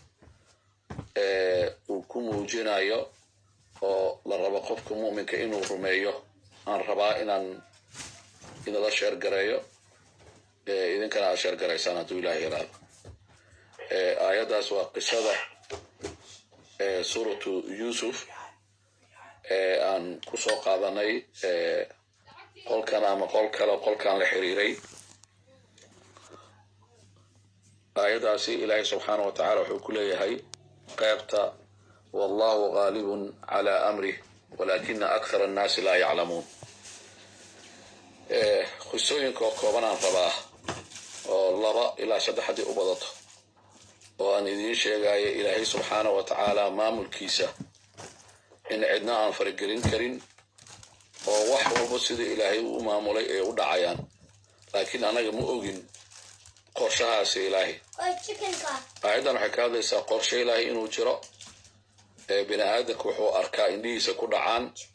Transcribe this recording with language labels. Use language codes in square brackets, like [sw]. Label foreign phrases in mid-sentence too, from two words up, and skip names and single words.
[so] uu ku muujinayo oo la rabo qofka muuminka inuu rumeeyo aan rabaa inaan idala share gareeyo idinkana share gareysaan hadduu Ilaahay yiraahdo aayadaas waa qisada suuratu Yusuf aan ku soo qaadanay qolkan ama qolkan la xiriiray aayadaasi Ilaahay [ar] سبحانه وتعالى [so] wuxuu ku leeyahay qaybta [ar] والله غالب على أمره ولكن أكثر الناس لا يعلمون [so] khusooyinka kooban aan rabaa oo 2 ilaa 3 u badato oo aan idiin sheegayo Ilaahay [ar] سبحانه وتعالى [so] maamulkiisa in cidna aan faragelin karin oo wax walba sida Ilaahay uu maamulay ee u dhacayaan laakiin anaga ma ogin qorshahaas Ilaahay aydan waxa ka hadlaysaa qorshe Ilaahay inuu jiro bini aadamku wuxuu arkaa indhihiisa ku dhacaan